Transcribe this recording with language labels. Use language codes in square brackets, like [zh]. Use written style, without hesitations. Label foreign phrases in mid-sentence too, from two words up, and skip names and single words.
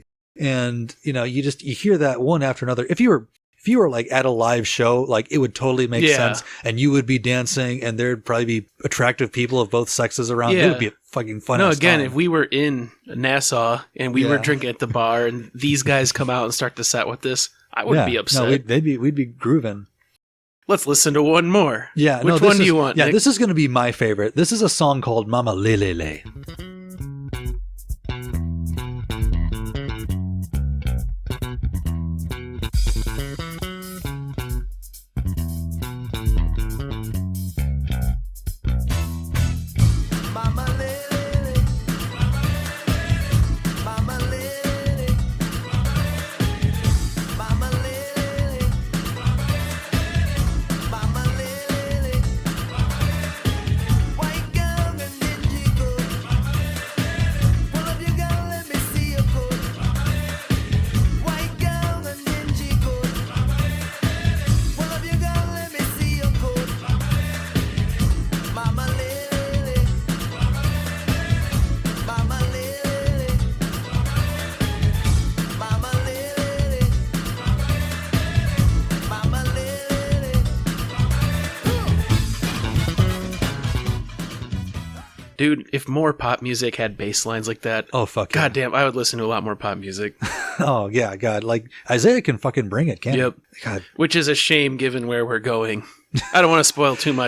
[en] And, you know, you hear that one after another. If you were like at a live show, like it would totally make sense and you would be dancing and there'd probably be attractive people of both sexes around. Yeah. It would be a fucking fun. No, again, time. if we were in Nassau and we were drinking at the bar and these guys come out and start the set with this, I wouldn't be upset. No, we'd be grooving. Let's listen to one more. Yeah. Which one do you want, Yeah, Nick? this is going to be my favorite. This is a song called Mama Lelele. Mama lele, mama lele, mama lele, mama lele. White gown and dingy coat. Pull up your gown, let me see your coat. White gown and dingy coat. Pull up your gown, let me see your coat. Mama lele. Mama lele, mama lele, mama lele. Dude, if more pop music had bass lines like that, Oh, fuck. yeah. goddamn, I would listen to a lot more pop music. Oh, yeah, God. Like, Isaiah can fucking bring it, can't Yep. he? God. Which is a shame given where we're going. I don't want to spoil too much.